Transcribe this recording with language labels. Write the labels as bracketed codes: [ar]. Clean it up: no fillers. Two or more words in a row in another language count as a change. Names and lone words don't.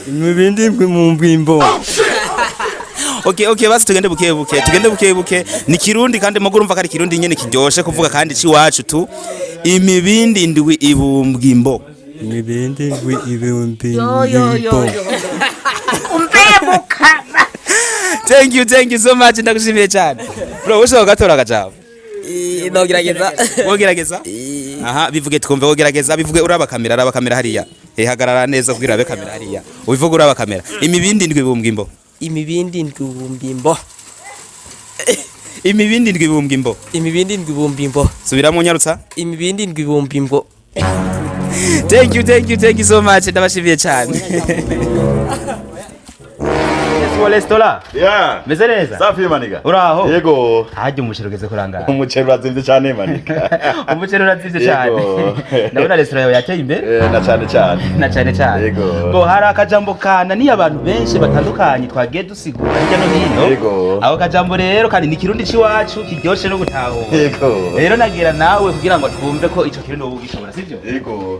[rn] Imibindindwibumbwimbo. Okay, basi tugende buke. Ni Kirundi kandi mugo urumva kari Kirundi nyene kiryoshe kuvuga kandi ciwacu tu. Imibindindwibumbwimbo. Imibindindwibumbwimbo. [en] Thank you so much, [rn] ndagushimiye cyane. Bro, ushobora kugatora akajambo? Wogerageza? Aha, bivuge twumve wogerageza, bivuge uraba kamera hariya. Hagarara neza kugira abe kamera hariya. Ubivuge uraba kamera. Imibindindwibumbwimbo. Imibindindwibumbwimbo. Subiramo nyarutsa. Imibindindwibumbwimbo. [en] Thank you so much, [rn] ndabashimiye cyane. [en] Restaurant. Yeah. [rn] Meze neza? Safi maniga. Uraho? Yego. Haje umushiro ugeze kurangara. Umuceri urazimvye cyane maniga. Umuceri urazimvye cyane. Ndabona restaurant yawe yateye imbere. Na cyane. Yego. Bo hari akajambo kana ni abantu benshi batandukanye twagiye dusigura hirya no hino. Yego. Aho kajambo rero kandi ni Kirundi ciwacu kiryoshe no gutahura. Yego. Rero nagira nawe kugira ngo twumve ko ico Kirundi wowe ugishobora sivyo? Yego.